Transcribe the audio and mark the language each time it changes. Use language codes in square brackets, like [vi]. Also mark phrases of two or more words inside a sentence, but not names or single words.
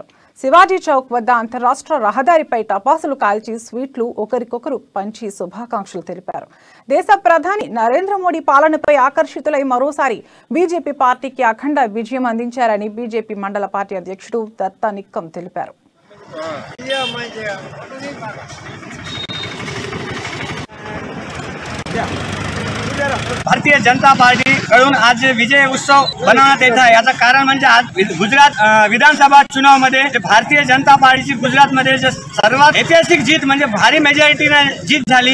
[te] శివాజీ చౌక్ వద్ద అంతర్రాష్ట్ర రహదారిపై టపాసులు కాల్చి స్వీట్లు ఒకరికొకరు పంచి శుభాకాంక్షలు తెలిపారు. దేశ ప్రధాని నరేంద్ర మోడీ పాలనపై ఆకర్షితులై మరోసారి బీజేపీ పార్టీకి అఖండ విజయం అందించారని బీజేపీ మండల పార్టీ అధ్యక్షుడు దత్తా నిక్కం తెలిపారు. [mr] भारतीय जनता पार्टी कडून आज विजय उत्सव बनवण्यात येत आहे। याचं कारण म्हणजे आज गुजरात विधानसभा चुनावमध्ये भारतीय जनता पार्टीची गुजरातमध्ये सर्वात ऐतिहासिक जीत म्हणजे भारी मेजॉरिटीने जीत झाली।